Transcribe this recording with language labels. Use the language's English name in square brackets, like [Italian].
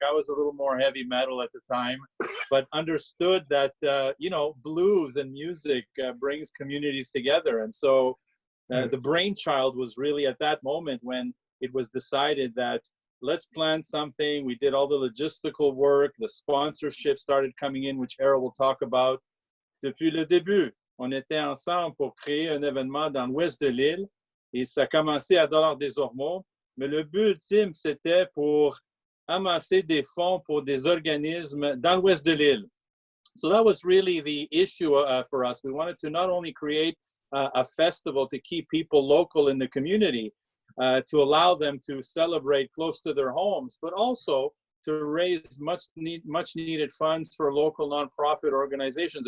[English] I was a little more heavy metal at the time, but understood that, you know, blues and music brings communities together. And so the brainchild was really at that moment when it was decided that let's plan something. We did all the logistical work. The sponsorship started coming in, which Errol will talk about. [French] Depuis le début, on était ensemble pour créer un événement dans l'ouest de l'île. Et ça a commencé à Dollar-des-Hommes. Mais le but ultime, c'était pour amasser des fonds pour des organismes dans l'ouest de l'île. [English] So that was really the issue for us. We wanted to not only create a festival to keep people local in the community, to allow them to celebrate close to their homes, but also to raise much needed funds for local nonprofit organizations.